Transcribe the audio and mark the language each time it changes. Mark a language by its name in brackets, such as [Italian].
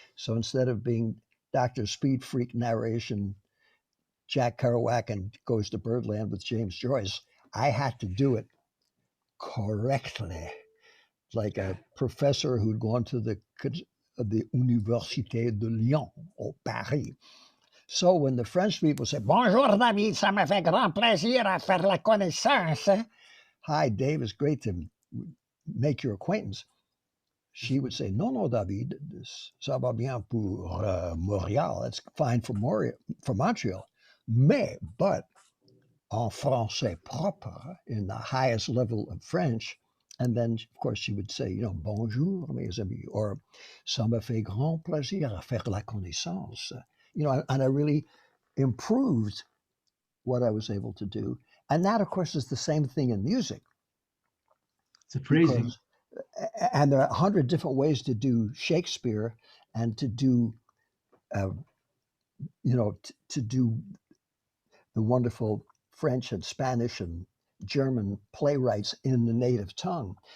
[English] So instead of being Dr. Speed Freak narration, Jack Kerouac and Goes to Birdland with James Joyce, I had to do it correctly, like a professor who'd gone to the Université de Lyon or Paris. So when the French people say, [French] Bonjour, David, ça me fait grand plaisir à faire la connaissance. [English] Hi, Dave, it's great to make your acquaintance. She would say, No, no, David, [French] ça va bien pour Montréal. [English] That's fine for Montreal. But [French] en français propre, [English] in the highest level of French. And then, of course, she would say, [French] bonjour, mes amis, or ça me fait grand plaisir à faire la connaissance. [English] And I really improved what I was able to do. And that, of course, is the same thing in music. It's a phrasing. And there are 100 different ways to do Shakespeare and to do, to do the wonderful French and Spanish and German playwrights in the native tongue.